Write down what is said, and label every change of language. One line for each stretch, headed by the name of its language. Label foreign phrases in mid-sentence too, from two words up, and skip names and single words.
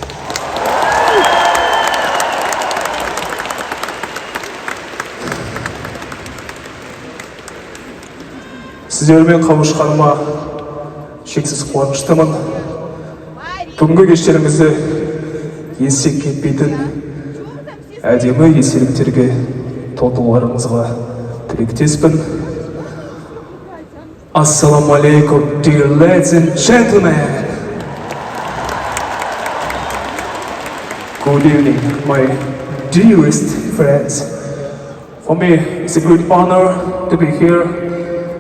Kazakh: Сіздермен қауышқаныма шексіз қуаныштымын. Бүгінгі кештеріңізді естен кетпейтін әдемі естеліктерге толтыруларыңызға тілектеспін.
Arabic: السلام عليكم,
English: dear ladies and gentlemen. Good evening, my dearest friends. For me, it's a great honor to be here